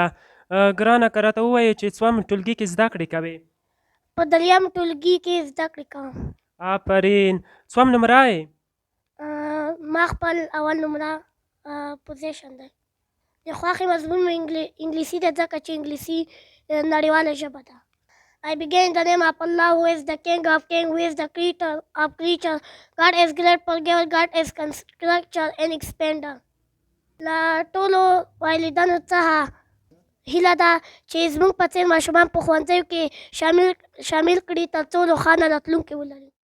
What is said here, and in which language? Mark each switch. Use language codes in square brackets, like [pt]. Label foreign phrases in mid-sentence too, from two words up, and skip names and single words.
[ps] ګرانه که راته ووایې چې څوم ټولګي کې زده کړې کوې؟ په دریم ټولګي کې زده کړې کوم. آفرین. څوم نمره یې؟ ما خپل اول نمره پوزیشن دی. د خوښې مضمون مې انګلیسي ده ځکه چې انګلیسي نړیواله ژبه ده. [en] I begin in the name of Allah, who is the King of Kings, who is the Creator of creatures. God is great forgiver, God is constructor and expander. [ps] له ټولو والدینو څخه هیله ده چې زموږ په څېر ماشومان په ښوونځیو کې شامل کړي تر څو روښانه راتلونکی ولري.